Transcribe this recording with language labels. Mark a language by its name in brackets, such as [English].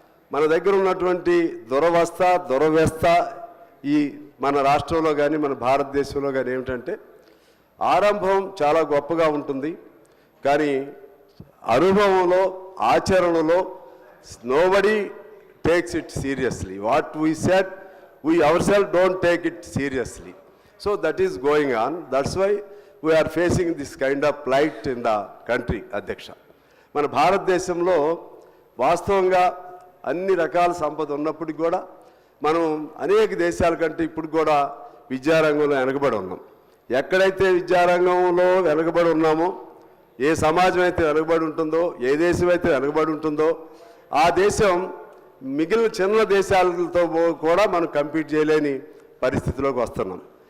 [Telugu] మన దగ్గర ఉన్నటువంటి దురవస్థ ఈ మన రాష్ట్రంలో కానీ మన భారతదేశంలో కానీ ఏమిటంటే, ఆరంభం చాలా గొప్పగా ఉంటుంది, కానీ అనుభవంలో, ఆచరణలో [English] Nobody takes it seriously. What we said, we ourselves don't take it seriously. So that is going on. That's why we are facing this kind of plight in the country, అధ్యక్ష. [Telugu] మన భారతదేశంలో వాస్తవంగా అన్ని రకాల సంపద ఉన్నప్పటికీ కూడా మనం అనేక దేశాల కంటే ఇప్పుడు కూడా విద్యారంగంలో వెనకబడి ఉన్నాం. ఎక్కడైతే విద్యారంగంలో వెనకబడి ఉన్నామో, ఏ సమాజం అయితే వెనకబడి ఉంటుందో, ఏ దేశం అయితే వెనకబడి ఉంటుందో, ఆ దేశం మిగిలిన చిన్న దేశాలతో కూడా మనం కంపీట్ చేయలేని పరిస్థితిలోకి వస్తున్నాం.